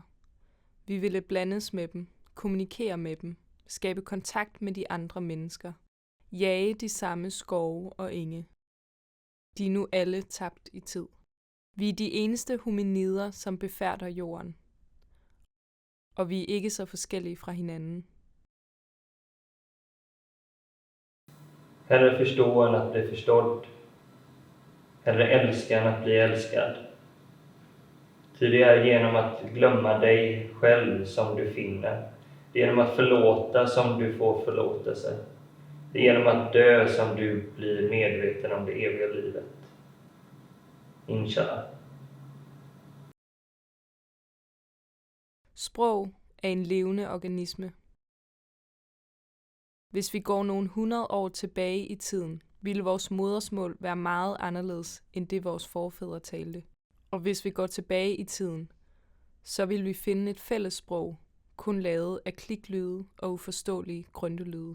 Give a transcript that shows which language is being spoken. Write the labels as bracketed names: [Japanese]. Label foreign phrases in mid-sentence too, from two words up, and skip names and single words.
[Danish] Vi ville blandes med dem, kommunikere med dem, skabe kontakt med de andre mennesker, jage de samme skove og enge. De er nu alle tabt i tid. Vi er de eneste hominider, som befærder jorden. Og vi er ikke så forskellige fra hinanden. [Swedish] Hellre förstå än att bli förstådd. Hellre älska än att bli älskad. Ty det är genom att glömma dig själv som du finner. Det är genom att förlåta som du får förlåtelse. Det är genom att dö som du blir medveten om det eviga livet. Inshallah. [Danish] Sprog er en levende organisme. Hvis vi går nogle 100 år tilbage i tiden, ville vores modersmål være meget anderledes end det vores forfædre talte. Og hvis vi går tilbage i tiden, så vil vi finde et fælles sprog, kun lavet af kliklyde og uforståelige grøntelyde.